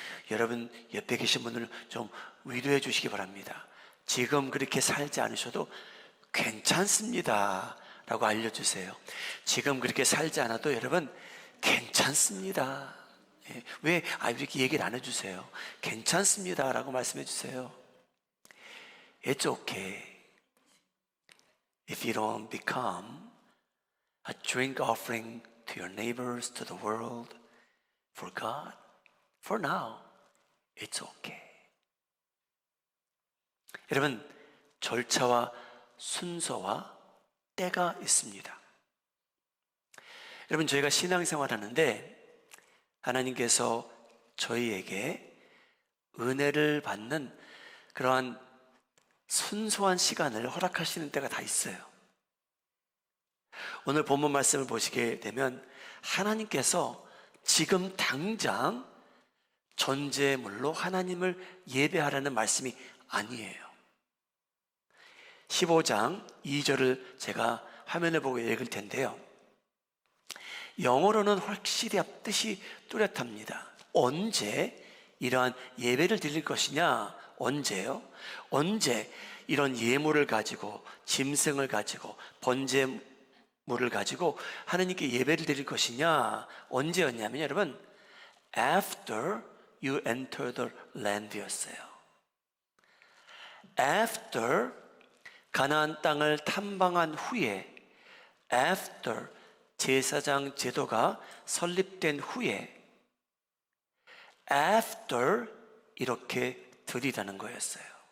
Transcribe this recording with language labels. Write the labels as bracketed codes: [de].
[ko] 여러분 옆에 계신 분을 좀 위로해 주시기 바랍니다. 지금 그렇게 살지 않으셔도 괜찮습니다 라고 알려주세요. 지금 그렇게 살지 않아도 여러분 괜찮습니다. 왜 이렇게 얘기를 안 해주세요? 괜찮습니다 라고 말씀해 주세요. [en] It's okay if you don't become a drink offering to your neighbors, to the world, for God. For now, it's okay. [ko] 여러분, 절차와 순서와 때가 있습니다. 여러분, 저희가 신앙생활 하는데 하나님께서 저희에게 은혜를 받는 그러한 순수한 시간을 허락하시는 때가 다 있어요. 오늘 본문 말씀을 보시게 되면 하나님께서 지금 당장 전제물로 하나님을 예배하라는 말씀이 아니에요. 15장 2절을 제가 화면을 보고 읽을 텐데요, 영어로는 확실히 뜻이 뚜렷합니다. 언제 이러한 예배를 드릴 것이냐? 언제요? 언제 이런 예물을 가지고, 짐승을 가지고, 번제물을 가지고 하나님께 예배를 드릴 것이냐? 언제였냐면 여러분, after you enter the land 였어요. after 가나안 땅을 탐방한 후에, after 제사장 제도가 설립된 후에, after 이렇게 드리라는 거였어요.